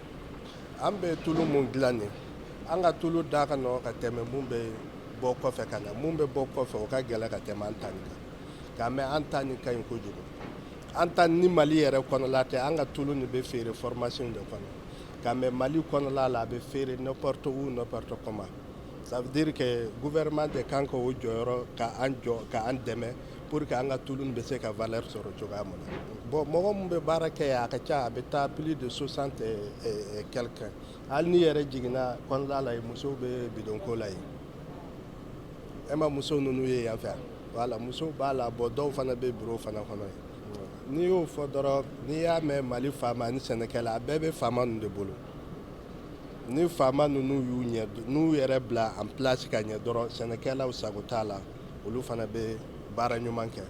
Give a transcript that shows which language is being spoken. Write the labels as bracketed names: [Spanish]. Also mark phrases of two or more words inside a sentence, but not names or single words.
[Bambara] An bɛ tulu mun dilan nin an ka tulu da ka nɔgɔn ka tɛmɛ mun bɛ bɔ kɔfɛ ka na mun bɛ bɔ kɔfɛ o ka gɛlɛn ka tɛmɛ an ta nin kan k'a mɛn an ta nin ka ɲi kojugu. An ta ni Mali yɛrɛ kɔnɔla tɛ an ka tulu nin bɛ feere formation de kɔnɔ k'a mɛn Mali kɔnɔla la a bɛ feere [French] n'importe où n'importe comment. Ça veut dire que [Bambara] gouvernement de kan ka o jɔyɔrɔ k'an dɛmɛ [French] pour que [Bambara] an ka tulu nin bɛ se ka valeur sɔrɔ cogoya min na. Bon mɔgɔ min bɛ baara kɛ yan a ka ca a bɛ taa [French] plus de 60 et quelques. [Bambara] Hali ni yɛrɛ jiginna kɔnɔla la musow bɛ bidonko la yen. E ma muso ninnu ye yan fɛ voilà musow b'a la bon dɔw fana bɛ bureau fana kɔnɔ yen. N'i y'o fɔ dɔrɔn n'i y'a mɛn Mali faama ni sɛnɛkɛla a bɛɛ bɛ faama ninnu de bolo. Ni faama ninnu n'u yɛrɛ bila [French] en place [Bambara] ka ɲɛ dɔrɔn sɛnɛkɛlaw sago t'a la olu fana bɛ baara ɲuman kɛ.